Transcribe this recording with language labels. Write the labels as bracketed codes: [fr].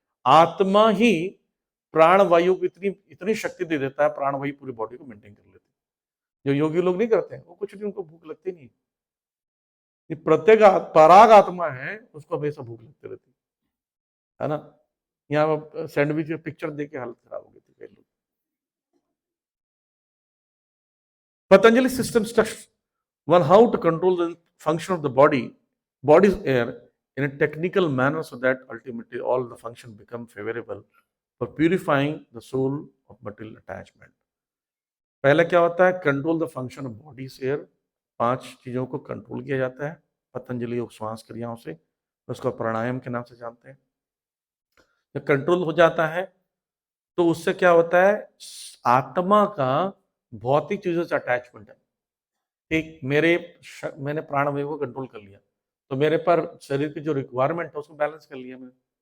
[hi] आत्मा ही प्राणवायु को इतनी इतनी शक्ति दे देता है, प्राणवायु पूरी बॉडी को मेंटेन कर लेती है। जो योगी लोग नहीं करते हैं, वो कुछ नहीं, उनको भूख लगती नहीं। ये प्रत्येक पराग आत्मा है, उसको हमेशा भूख लगती रहती है ना। यहाँ सैंडविच की पिक्चर देख के हालत खराब हो गई थी कई लोग। [en] Patanjali system instructs one how to control the function of the body's air in a technical manner so that ultimately all the function become favorable for purifying the soul of material attachment. [hi] पहले क्या होता है? [en] Control the function of body's air. [hi] 5 चीजों को control किया जाता है पतंजलि योग श्वास क्रियाओं से, उसको प्राणायाम के नाम से जानते हैं। जब कंट्रोल हो जाता है तो उससे क्या होता है? आत्मा का भौतिक चीजों से अटैचमेंट है। ठीक, मैंने प्राणवायु को कंट्रोल कर लिया तो मेरे पर शरीर की जो रिक्वायरमेंट है उसको बैलेंस कर लिया मैंने।